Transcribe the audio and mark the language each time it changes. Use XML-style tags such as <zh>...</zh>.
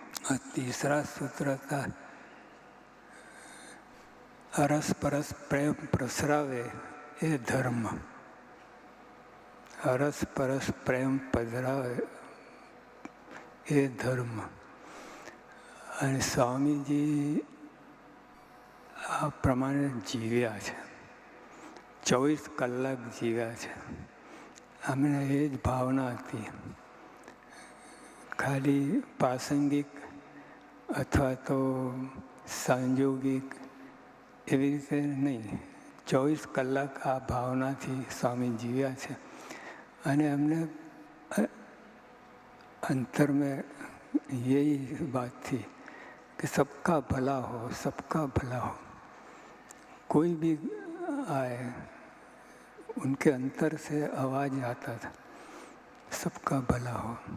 <hi>और तीसरा सूत्र था, अरस परस प्रेम प्रसरावे ये धर्म। अरस परस प्रेम पधरावे ये धर्म।</hi> <gu>અને સ્વામીજી આ પ્રમાણે જીવ્યા છે, 24 કલાક જીવ્યા છે। અમને એ જ ભાવના હતી, ખાલી પ્રાસંગિક અથવા તો સંયોગિક એવી રીતે નહીં, 24 કલાક આ ભાવનાથી સ્વામી જીવ્યા છે। અને અમને</gu> <hi>अंतर में यही बात थी कि सबका भला हो, सबका भला हो। कोई भी आए उनके अंतर से आवाज़ आता था, सबका भला हो।</hi>